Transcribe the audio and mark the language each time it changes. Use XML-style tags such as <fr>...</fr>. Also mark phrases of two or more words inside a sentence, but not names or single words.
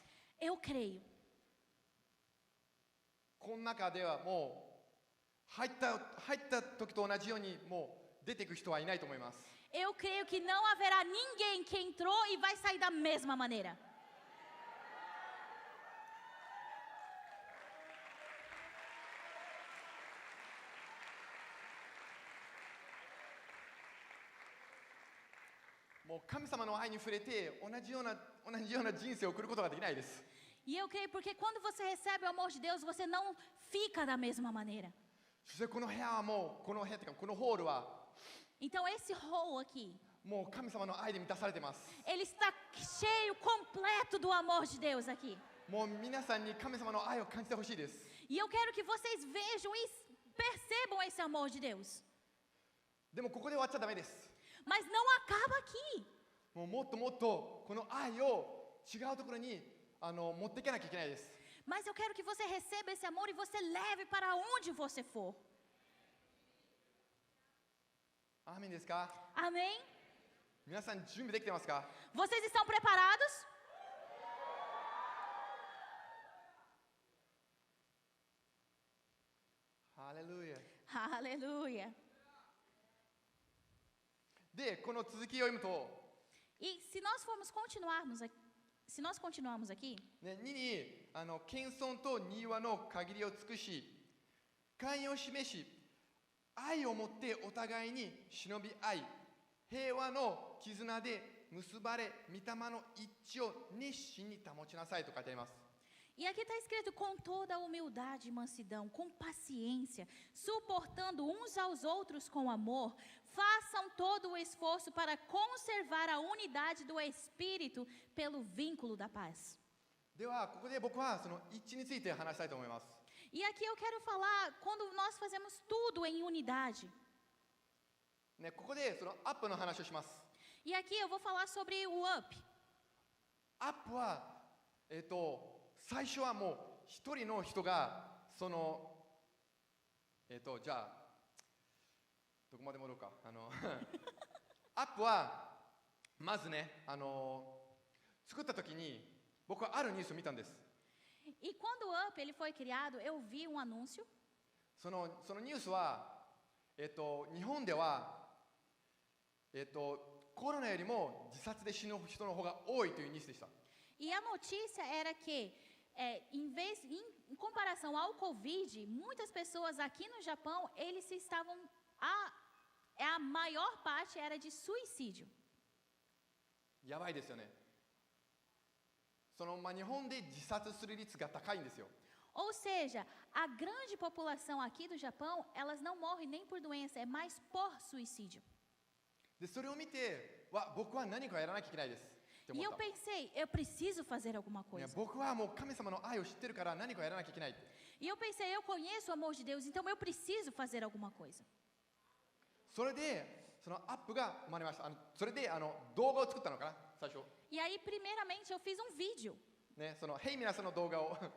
<pt>Eu creio.</pt> <ja>この中ではもう入った時と同じようにもう出ていく人はいないと思います。</ja> <pt>Eu creio que não haverá ninguém que entrou e vai sair da mesma maneira.</pt> <ja>もう神様の愛に触れて同じような人生を送ることができないです。</ja> <pt>E eu creio porque quando você recebe o amor de Deus, você não fica da mesma maneira.</pt> <ja>そしてこの部屋はもうこの部屋というかこのホールは</ja> <pt>Então esse hall aqui,</pt> <ja>もう神様の愛で満たされてます。</ja> <pt>ele está cheio, completo do amor de Deus aqui.</pt> <ja>もう皆さんに神様の愛を感じてほしいです。</ja> <pt>E eu quero que vocês vejam e percebam esse amor de Deus.</pt> <ja>でもここで終わっちゃダメです。</ja> <pt>Mas não acaba aqui.</pt> <ja>もうもっともっとこの愛を違うところに持っていかなきゃいけないです。</ja> <pt>Mas eu quero que você receba esse amor e você leve para onde você for.</pt> <ja>アーメンですか？</ja> <pt>Amém?</pt> <ja>皆さん準備できてますか？</ja> <pt>Vocês estão preparados?</pt> <ja>ハレルヤ。</ja> <pt>Aleluia.</pt> <ja>で、この続きを読むと、</ja> <pt>E se nós continuarmos aqui,</pt> <ja>ね、2に謙遜と柔和の限りを尽くし、寛容を示し、愛をもってお互いに忍び合い、平和の絆で結ばれ、御霊の一致を熱心に保ちなさいと書いてあります。</ja> <pt>e aqui está escrito com toda a humildade e mansidão, com paciência, suportando uns aos outros com amor, façam todo o esforço para conservar a unidade do Espírito pelo vínculo da paz.</pt> <ja>では、ここで僕はその一致について話したいと思います。</ja> <pt>E aqui eu quero falar quando nós fazemos tudo em unidade.</pt> <ja>ね、ここでそのアップの話をします。</ja> <pt>E aqui eu vou falar sobre o up.</pt> <ja>アップは、最初はもう一人の人がそのじゃあどこまで戻るかアップはまずね作った時に僕はあるニュースを見たんです。</ja> <pt>E quando o up ele foi criado, eu vi um anúncio.</pt> <ja>そのニュースは日本ではコロナよりも自殺で死ぬ人の方が多いというニュースでした。</ja> <pt>E a notícia era que, em comparação ao Covid, muitas pessoas aqui no Japão, a maior parte era de suicídio.</pt> <ja>やばいですよね。日本で自殺する率が高いんですよ。</ja> <pt>Ou seja, a grande população aqui do Japão, elas não morrem nem por doença, é mais por suicídio.</pt> <ja>でそれを見て僕は何かやらなきゃいけないですって思</ja> <pt>E</pt> <ja>っ</ja> <pt>eu</pt> <ja>た。</ja> <pt>pensei, eu preciso fazer alguma</pt> <ja>いや</ja> <pt>coisa.</pt> <ja>僕はもう神様の愛を知ってるから何かやらなきゃいけない。</ja> <pt>E eu pensei, eu conheço o amor de Deus, então eu preciso fazer alguma coisa.</pt> <ja>それでそのアップが生まれました。それで動画を作ったのかな最初。</ja> <pt>E aí, primeiramente, eu fiz um vídeo.</pt> <ja>ね、ヘイ皆さんの動画を</ja>